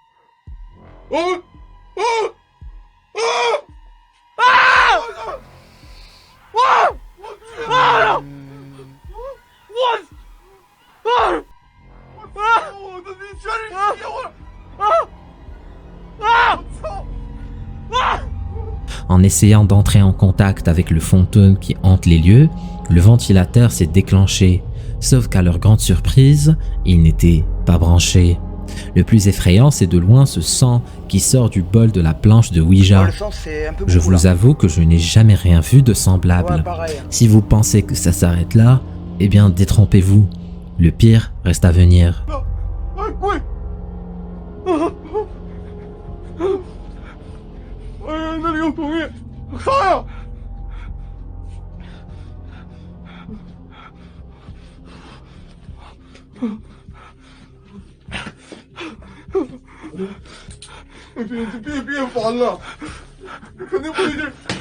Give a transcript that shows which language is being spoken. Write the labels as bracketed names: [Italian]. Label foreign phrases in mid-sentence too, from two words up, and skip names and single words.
[Chinese] 我的你全是血我！ [French] En essayant d'entrer en contact avec le fantôme qui hante les lieux, le ventilateur s'est déclenché, sauf qu'à leur grande surprise, il n'était pas branché. Le plus effrayant, c'est de loin ce sang qui sort du bol de la planche de Ouija. Le sang, c'est un peu Je beaucoup, vous là. avoue que je n'ai jamais rien vu de semblable. Ouais, pareil. Si vous pensez que ça s'arrête là, eh bien détrompez-vous. Le pire reste à venir. [Chinese] 哎，跪！哎呀，那里有东西，啥呀？别烦了，肯定不对劲。